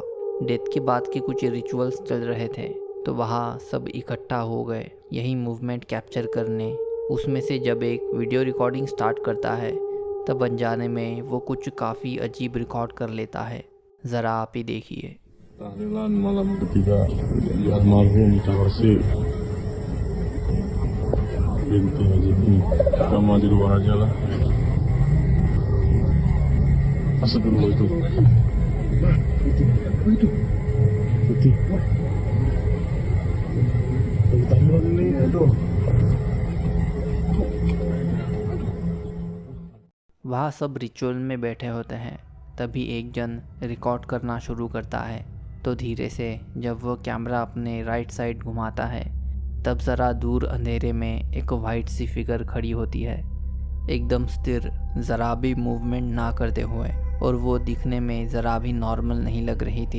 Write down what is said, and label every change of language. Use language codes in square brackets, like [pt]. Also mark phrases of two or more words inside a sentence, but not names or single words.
[hi] डेथ के बाद के कुछ रिचुअल्स चल रहे थे तो वहाँ सब इकट्ठा हो गए यही [en] movement capture [hi] करने। उसमें से जब एक [en] video recording start [hi] करता है तब अनजाने में वो कुछ काफ़ी अजीब रिकॉर्ड कर लेता है। ज़रा आप ही देखिए। [id] Tahlilan malam ketiga di almarhum Tawarsi binti Haji Kamu di luar aja lah. Asal dulu itu. Itu. Tahlilan ini aduh. [hi] वहाँ सब रिचुअल में बैठे होते हैं। तभी एक जन रिकॉर्ड करना शुरू करता है तो धीरे से जब वह कैमरा अपने [en] right side [hi] घुमाता है तब ज़रा दूर अंधेरे में एक वाइट सी फिगर खड़ी होती है, एकदम स्थिर, ज़रा भी मूवमेंट ना करते हुए, और वो दिखने में ज़रा भी नॉर्मल नहीं लग रही थी।